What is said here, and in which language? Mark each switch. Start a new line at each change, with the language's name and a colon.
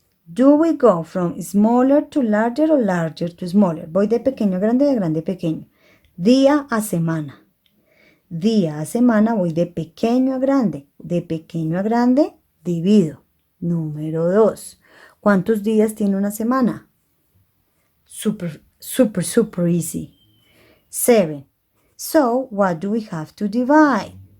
English: Do we go from smaller to larger or larger to smaller?
Spanish: Voy de pequeño a grande, de grande a pequeño. Día a semana. Día a semana voy de pequeño a grande. De pequeño a grande divido. Número 2. ¿Cuántos días tiene una semana?
English: Super easy. 7. So, what do we have to divide?